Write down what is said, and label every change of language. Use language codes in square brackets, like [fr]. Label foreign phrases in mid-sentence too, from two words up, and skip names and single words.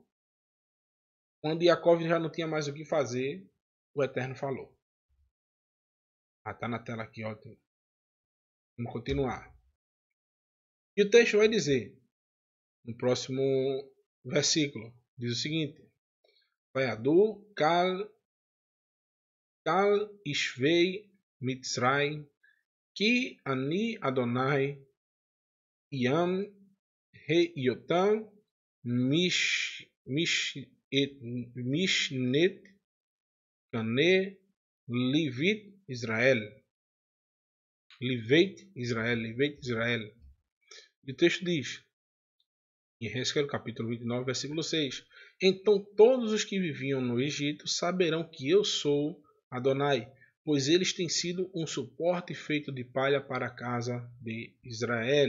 [pt] Quando Jacó já não tinha mais o que fazer, o Eterno falou. Está na tela aqui, ó. Vamos continuar. E o texto vai dizer, no próximo versículo, diz o seguinte: [he] וידעו כל ישבי מצרים כי אני אדני יען היותם משענת קנה לבית ישראל. לבית ישראל. [pt] E o texto diz, em Esdras, capítulo 29, versículo 6: Então todos os que viviam no Egito saberão que eu sou Adonai, pois eles têm sido um suporte feito de palha para a casa de Israel.